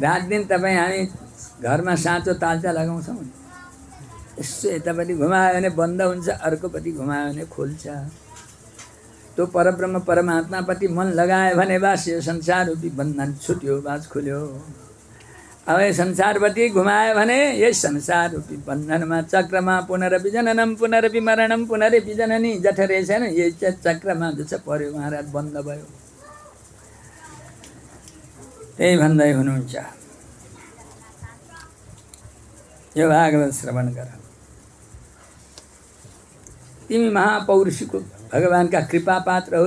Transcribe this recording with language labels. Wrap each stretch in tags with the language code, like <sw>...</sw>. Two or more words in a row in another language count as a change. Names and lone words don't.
<ne>रात दिन तपाईँ हामी घरमा साँचो ताल्चा लगाउँछौँ, यसो यतापट्टि घुमायो भने बन्द हुन्छ, अर्कोपट्टि घुमायो भने खोल्छ। त्यो परब्रह्म परमात्मापट्टि मन लगायो भने बस यो संसार रूपी बन्धन छुट्यो, बास खुल्यो। अब संसारपट्टि घुमायो भने यस संसार रूपी बन्धनमा चक्रमा</ne> <sa>पुनरपि जननम पुनरपि मरणम पुनरपि जननी जठरे</sa> <ne>छैन, यही चक्रमा जो छ पर्यो, महाराज बन्द भयो। त्यही भन्दै हुनुहुन्छ। यो भागवत श्रवण गर। तिमी महापौरुषीको भगवानका कृपा पात्र हो।</ne>